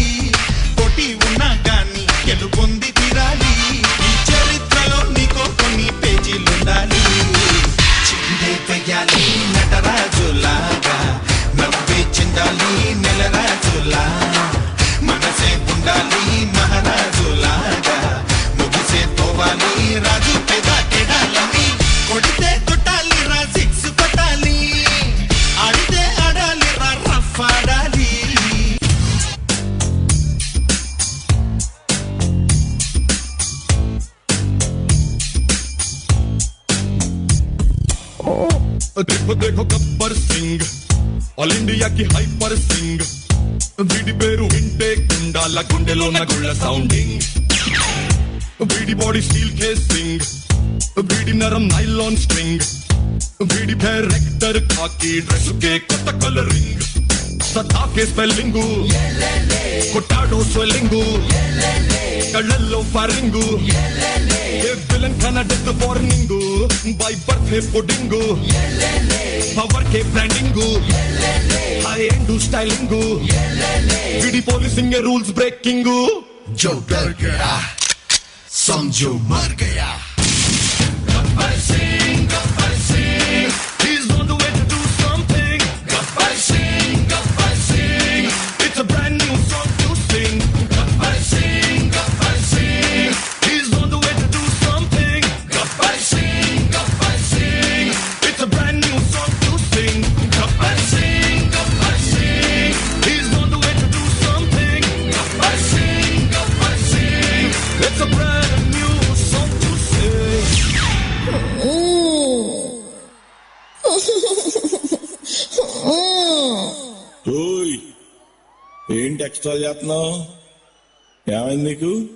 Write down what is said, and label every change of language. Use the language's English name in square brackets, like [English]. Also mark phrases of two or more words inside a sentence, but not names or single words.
[Telugu] కొట్టి ఉన్నా గాని గెలుపొంది తీరాలి ఈ చరిత్రలో నీకో కొన్ని పేజీలుండాలి చిందే వెయ్యాలి నటరాజులాగా నవ్వే చిందాలి నెలరాజులా మనసే ఉండాలి మహారాజులాగా ముగిసే పోవాలి రాజు పెద కెడాలని కొడితే కొట్టాలి రా సిక్స్ కొట్టాలి ఆడితే ఆడాలి రా రఫ్ ఆడాలి [Hindi] देखो देखो [Telugu] गब्बर सिंह [English] all Indiaki hyper Singh [Telugu] వీడి పేరు వింటే కుండాల గుండెలోన గుళ్ళ సౌండింగ్ వీడి [English] body steel casing [Telugu] వీడి నరం [English] nylon string [Telugu] వీడి డైరెక్టర్ కాకి డ్రెస్ కే కొత్త కలరింగ్ సదా కే స్పెల్లింగ్ కొట్టాడో స్వెల్లింగ్ కళ్ళల్లో ఫైరింగ్ విలన్ కన్నా [English] death warning by birth [Telugu] హే పుడింగ్ పవర్ కే బ్రాండింగ్ హై [English] end styling వీడి policing rules breaking [Hindi] जो डर गया समझो मर गया [English] गब्बर सिंह he's on the way to do something गब्बर सिंह it's a brand new song to sing गब्बर सिंh he's on the way to do something गब्बर सिंh it's a brand new song to sing गब्बर सिंh he's on the way to do something गब्बर सिंh it's a brand new song to sing [Telugu] ఓయ్ ఏంటి ఎక్స్ట్రా చేస్తున్నావు ఏమైంది నీకు